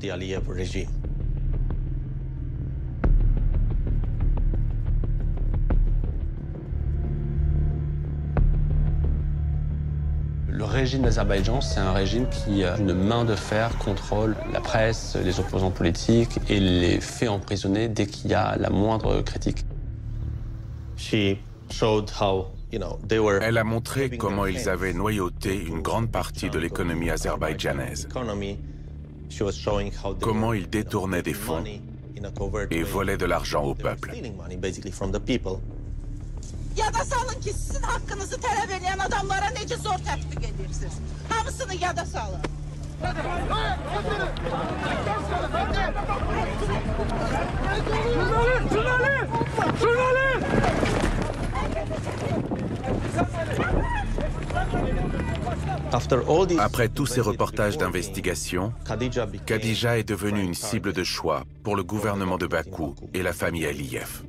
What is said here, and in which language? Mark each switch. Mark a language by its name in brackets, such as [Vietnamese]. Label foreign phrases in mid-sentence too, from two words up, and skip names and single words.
[French] Le régime d'Azerbaïdjan, c'est un régime qui, d'une main de fer, contrôle la presse, les opposants politiques et les fait emprisonner dès qu'il y a la moindre critique. Elle a montré comment ils avaient noyauté une grande partie de l'économie azerbaïdjanaise, comment ils détournaient des fonds et volaient de l'argent au peuple. [Azerbaijani] Yada salın ki sizin hakkınızı talep eden adamlara nece zor tətbiq edirsiniz. Hamısını yada salın. [French] Après tous ces reportages d'investigation, Khadija est devenue une cible de choix pour le gouvernement de Bakou et la famille Aliyev.